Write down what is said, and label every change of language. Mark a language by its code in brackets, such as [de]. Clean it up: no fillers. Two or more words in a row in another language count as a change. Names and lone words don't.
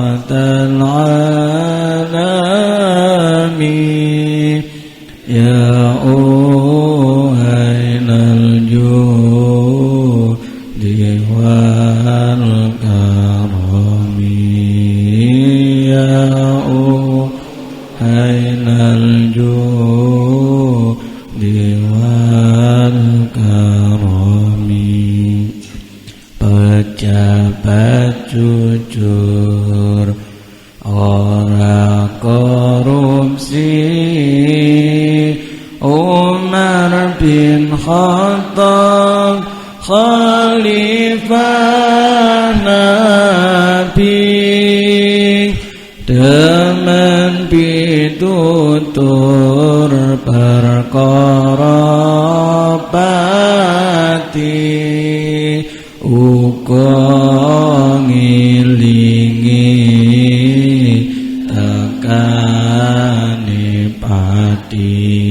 [ar] العالمين يا أين الجود والكرم يا أين الجود والكرم [jv] pejabat jujur ora korupsi Umar bin Khattab khalifah Nabi demen pitutur perkara pati uga ngilingi tekane pati